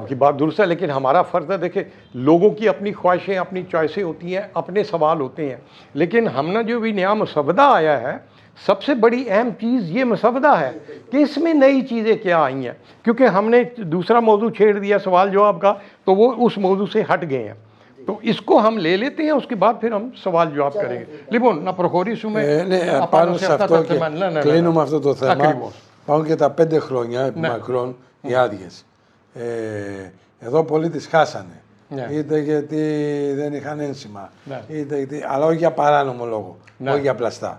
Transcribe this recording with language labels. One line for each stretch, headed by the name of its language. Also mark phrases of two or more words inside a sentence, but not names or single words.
Urdu: آپ کی بات درست ہے، لیکن ہمارا فرض ہے، دیکھیے لوگوں کی اپنی خواہشیں، اپنی چوائسیں ہوتی ہیں، اپنے سوال ہوتے ہیں، لیکن ہم نے جو بھی نیا مسودہ آیا ہے، سب سے بڑی اہم چیز یہ مسودہ ہے کہ اس میں نئی چیزیں کیا آئی ہیں، کیونکہ ہم نے دوسرا موضوع چھیڑ دیا سوال جواب کا، تو وہ اس موضوع سے ہٹ گئے ہیں. تو اس کو ہم لے لیتے ہیں، اس کے بعد پھر ہم سوال جواب کریں گے.
Greek: Λοιπόν, να προχωρήσουμε πάνω σε αυτό και κλείνουμε αυτό το θέμα. Πάνω και τα 5 χρόνια επιμακρών οι άδειες. Εδώ πολλοί τις χάσανε. Είτε γιατί δεν είχαν ένσημα, είτε γιατί, αλλά όχι για παράνομο λόγο, όχι για πλαστά.